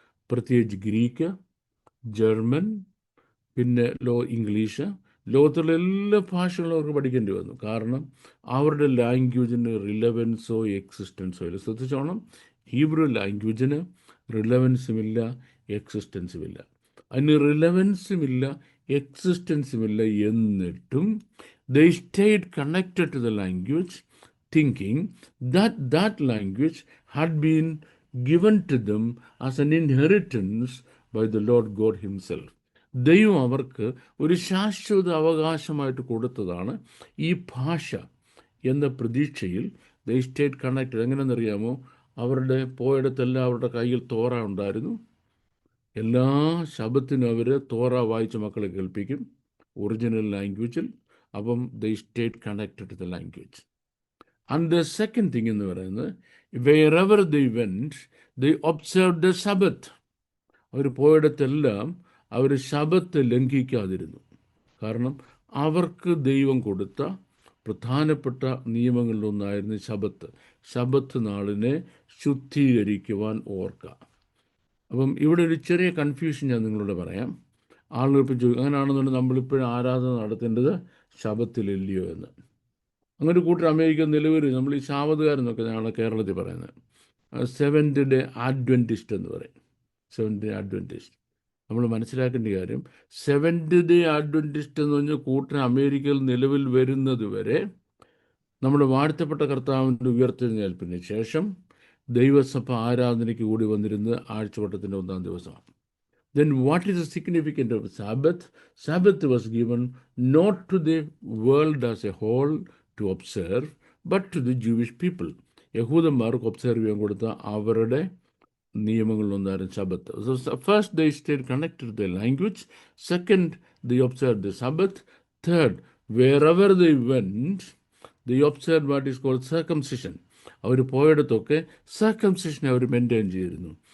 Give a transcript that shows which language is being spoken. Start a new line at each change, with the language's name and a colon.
Malayalam: പ്രത്യേകിച്ച് Greek, German, പിന്നെ English, ലോകത്തുള്ള എല്ലാ ഭാഷകളും അവർക്ക് പഠിക്കേണ്ടി വന്നു. കാരണം അവരുടെ ലാംഗ്വേജിന് റിലവൻസോ എക്സിസ്റ്റൻസോ ഇല്ല. ശ്രദ്ധിച്ചോണം, ഹീബ്രു ലാംഗ്വേജിന് റിലവൻസുമില്ല, എക്സിസ്റ്റൻസുമില്ല. അതിന് റിലവൻസുമില്ല, എക്സിസ്റ്റൻസുമില്ല.
English: എന്നിട്ടും they stayed connected to the language, thinking that language had been given to them as an inheritance by the Lord God himself.
Malayalam: ദൈവം അവർക്ക് ഒരു ശാശ്വത അവകാശമായിട്ട് കൊടുത്തതാണ് ഈ ഭാഷ എന്ന പ്രതീക്ഷയിൽ
English: they stayed connected.
Malayalam: എങ്ങനെയെന്നറിയാമോ? അവരുടെ പോയിടത്തെല്ലാം അവരുടെ കയ്യിൽ തോറ ഉണ്ടായിരുന്നു. എല്ലാ ശബത്തിനും അവർ തോറ വായിച്ച മക്കളെ കേൾപ്പിക്കും ഒറിജിനൽ ലാംഗ്വേജിൽ.
English: അപ്പം they stayed connected to the language. And the second thing
Malayalam: എന്ന് പറയുന്നത്,
English: wherever they went, they observed the Sabbath.
Malayalam: അവർ പോയിടത്തെല്ലാം അവർ ശബത്ത് ലംഘിക്കാതിരുന്നു. കാരണം അവർക്ക് ദൈവം കൊടുത്ത പ്രധാനപ്പെട്ട നിയമങ്ങളിലൊന്നായിരുന്നു ശബത്ത് നാളിനെ ശുദ്ധീകരിക്കുവാൻ ഓർക്കുക. അപ്പം ഇവിടെ ഒരു ചെറിയ കൺഫ്യൂഷൻ ഞാൻ നിങ്ങളോട് പറയാം. ആളുകൾ ഇപ്പം ചോദിക്കും, അങ്ങനെയാണെന്നുണ്ടെങ്കിൽ നമ്മളിപ്പോഴും ആരാധന നടത്തേണ്ടത് ശബത്തിലില്ലയോ എന്ന്. അങ്ങനെ കൂട്ടർ അമേരിക്ക നിലവിൽ നമ്മൾ ഈ ശാബത്തുകാരെന്നൊക്കെ ഞങ്ങൾ കേരളത്തിൽ പറയുന്നത് സെവൻത് ഡേ അഡ്വൻറ്റിസ്റ്റ് എന്ന് പറയും. സെവൻത് ഡേ അഡ്വൻറ്റിസ്റ്റ് നമ്മൾ മനസ്സിലാക്കേണ്ട കാര്യം, സെവൻത് ഡേ അഡ്വൻറ്റിസ്റ്റ് എന്ന് പറഞ്ഞാൽ കൂട്ടർ അമേരിക്കയിൽ നിലവിൽ വരുന്നത് വരെ നമ്മുടെ വാഴ്ത്തപ്പെട്ട കർത്താവിൻ്റെ ഉയർത്തെഴുന്നേൽപ്പിന് ശേഷം ദൈവസഭ ആരാധനയ്ക്ക് കൂടി വന്നിരുന്നത് ആഴ്ചവട്ടത്തിൻ്റെ 1-ാം ദിവസമാണ്.
English: Then what is the significance of Sabbath? Sabbath was given not to the world as a whole to observe, but to the Jewish people.
Malayalam: യഹൂദന്മാർക്ക് ഒബ്സർവ് ചെയ്യാൻ കൊടുത്ത അവരുടെ നിയമങ്ങളിലൊന്നായിരുന്നു ശബത്ത്.
English: So first they stayed connected to their language. Second, they observed the Sabbath. Third, wherever they went, they observed what is called circumcision.
Malayalam: Our പോയിടത്തൊക്കെ സർക്കംസിഷനെ our maintain ചെയ്തിരുന്നു.